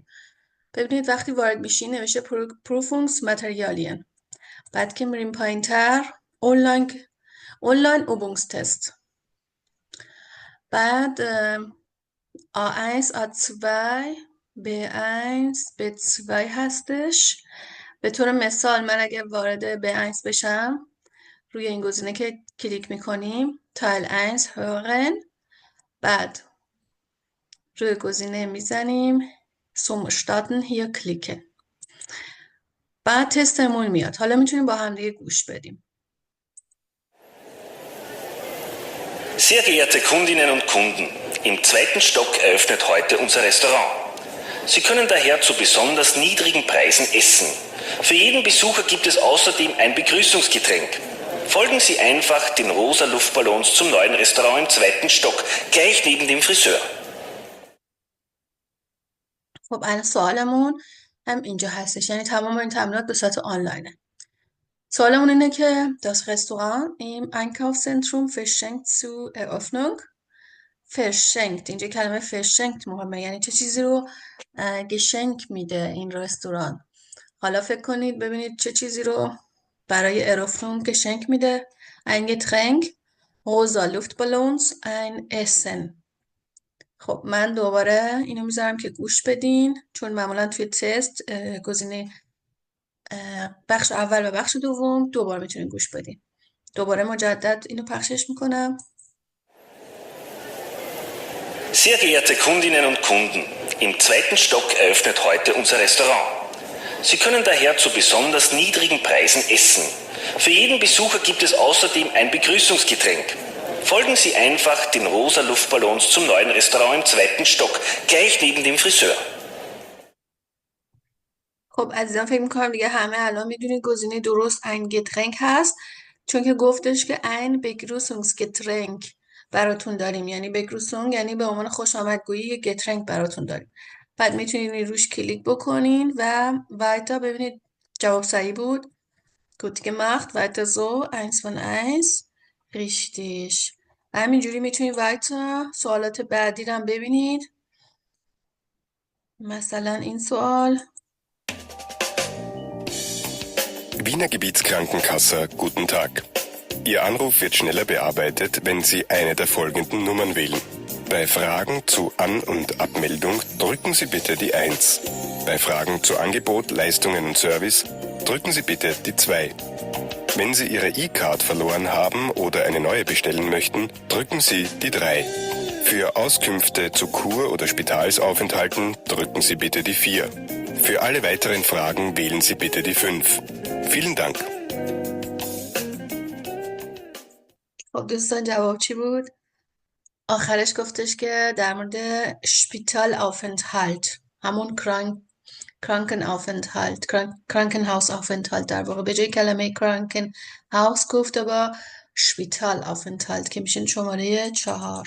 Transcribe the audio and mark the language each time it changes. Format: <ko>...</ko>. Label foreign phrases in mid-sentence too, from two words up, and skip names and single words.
<fa>ببینید وقتی وارد میشین نوشته</fa> <de>Prüfungsmaterialien,</de> <fa>بعد که میریم پایین تر</fa> <de>Online-Übungstest,</de> <fa>بعد A1 A2 B1 B2 هستش. به طور مثال من اگه وارد B1 بشم روی این گزینه که کلیک میکنیم</fa> <de>Teil 1 hören,</de> <fa>بعد روی گزینه میزنیم</fa> <de>zum starten hier klicken،</de> <fa>بعد تستمون میاد. حالا میتونیم با هم دیگه گوش بدیم.</fa> <de>Sehr geehrte Kundinnen und Kunden, im zweiten Stock eröffnet heute unser Restaurant. Sie können daher zu besonders niedrigen Preisen essen. Für jeden Besucher gibt es außerdem ein Begrüßungsgetränk. Folgen Sie einfach den rosa Luftballons zum neuen Restaurant im zweiten Stock, gleich neben dem Friseur.</de> <fa>خب الان سوالمون هم اینجا هستش، یعنی تمام این تمرینات به صورت آنلاینه. سوالمون اینه که</fa> <de>das Restaurant im Einkaufszentrum verschenkt zur Eröffnung.</de> <fa>verschenkt، اینجا کلمه verschenkt مهمه، یعنی چه چیزی رو گشنک میده این رستوران. حالا فکر کنید ببینید چه چیزی رو برای Eröffnung گشنک میده.</fa> <de>ein Getränk, rosa Luftballons, ein Essen.</de> <fa>خب من دوباره اینو میذارم که گوش بدین، چون معمولا توی تست گزینه بخش اول و بخش دوم دوباره میتونین گوش بدین. دوباره مجدد اینو پخشش میکنم.</fa> <de>Sehr geehrte Kundinnen und Kunden, im zweiten Stock eröffnet heute unser Restaurant. Sie können daher zu besonders niedrigen Preisen essen. Für jeden Besucher gibt es außerdem ein Begrüßungsgetränk. Folgen Sie einfach den rosa Luftballons zum neuen Restaurant im zweiten Stock, gleich neben dem Friseur.</de> <fa>خب عزیزان فکر میکنم دیگه همه الان میدونید گزینه درست</fa> <de>ein Getränk</de> <fa>هست، چون که گفتش که</fa> <de>ein Begrüßungsgetränk</de> <fa>براتون داریم، یعنی Begrüßung یعنی به عنوان خوش آمدگویی یک Getränk براتون داریم. بعد میتونید روش کلیک بکنین و weiter ببینید جواب صحیح بود.</fa> <de>gut gemacht, weiter so, 1 von 1 richtig.</de> <fa>همینجوری میتونید weiter سوالات بعدی رو هم ببینید. مثلا این سوال</fa> <de>Wiener Gebietskrankenkasse, guten Tag. Ihr Anruf wird schneller bearbeitet, wenn Sie eine der folgenden Nummern wählen. Bei Fragen zu An- und Abmeldung drücken Sie bitte die 1. Bei Fragen zu Angebot, Leistungen und Service drücken Sie bitte die 2. Wenn Sie Ihre E-Card verloren haben oder eine neue bestellen möchten, drücken Sie die 3. Für Auskünfte zu Kur- oder Spitalsaufenthalten drücken Sie bitte die 4. Für alle weiteren Fragen wählen Sie bitte die 5. Vielen Dank.</de> <fa>خب دوستان جواب چی بود؟ آخرش گفتش که در مورد</fa> <de>Spitalaufenthalt,</de> <fa>همون</fa> <de>Krankenaufenthalt, Krankenaufenthalt,</de> <fa>در واقع به جای کلمه</fa> <de>Krankenhaus</de> <fa>گفته با</fa> <de>Spitalaufenthalt</de> <fa>که میشین شماره 4.</fa>